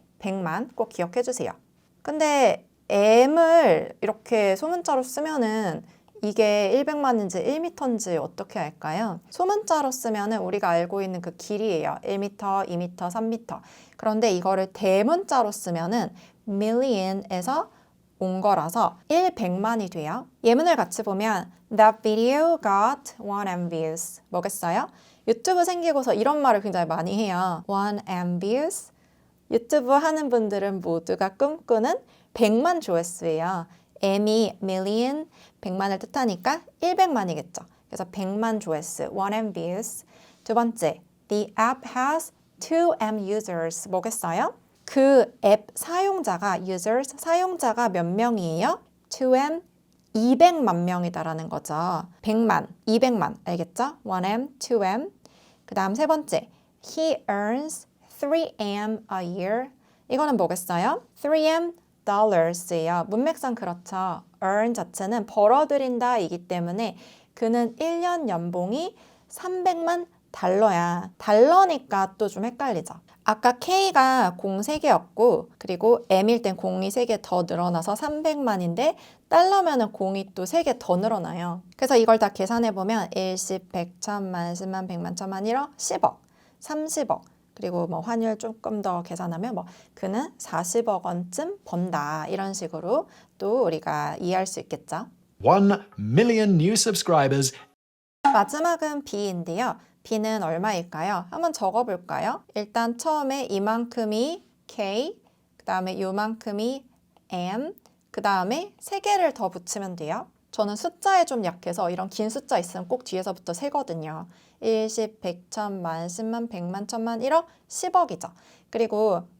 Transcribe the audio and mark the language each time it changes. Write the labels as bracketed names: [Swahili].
[Korean] 100만 꼭 기억해 주세요. 근데 M을 이렇게 소문자로 쓰면은 이게 100만인지 1m인지 어떻게 알까요? 소문자로 쓰면은 우리가 알고 있는 그 길이에요. 1m, 2m, 3m. 그런데 이거를 대문자로 쓰면은 million에서 온 거라서 100만이 돼요. 예문을 같이 보면 [English] That video got 1M views. [Korean] 뭐겠어요? 유튜브 생기고서 이런 말을 굉장히 많이 해요. [English] 1M views. [Korean] 유튜브 하는 분들은 모두가 꿈꾸는 100만 조회수예요. M이 million, 100만을 뜻하니까 100만이겠죠. 그래서 100만 조회수, 1M views. 두 번째, [English] The app has 2M users. [Korean] 뭐겠어요? 그 앱 사용자가, users, 사용자가 몇 명이에요? 2M, 200만 명이다라는 거죠. 100만, 200만, 알겠죠? [English] 1M, 2M. [Korean] 그 다음 세 번째, [English] He earns 3M a year. [Korean] 이거는 뭐겠어요? [English] 3M dollars예요. [Korean] 문맥상 그렇죠. earn 자체는 벌어들인다 이기 때문에 그는 1년 연봉이 300만 달러야. 달러니까 또 좀 헷갈리죠. 아까 K가 공 3개였고 그리고 M일 땐 공이 3개 더 늘어나서 300만인데 달러면은 공이 또 3개 더 늘어나요. 그래서 이걸 다 계산해보면 1, 10, 100, 1000만, 10만, 100만, 1000만, 1억, 10억, 30억 그리고 뭐 환율 조금 더 계산하면 뭐 그는 40억 원쯤 번다 이런 식으로 또 우리가 이해할 수 있겠죠. [English] 1 million new subscribers. [Korean] 마지막은 B인데요. B는 얼마일까요? 한번 적어볼까요? 일단 처음에 이만큼이 K, 그 다음에 요만큼이 M, 그 다음에 3개를 더 붙이면 돼요. 저는 숫자에 좀 약해서 이런 긴 숫자 있으면 꼭 뒤에서부터 세거든요. 1, 10, 100, 1000만, 10만, 100만, 1000만, 1억, 10억이죠. 그리고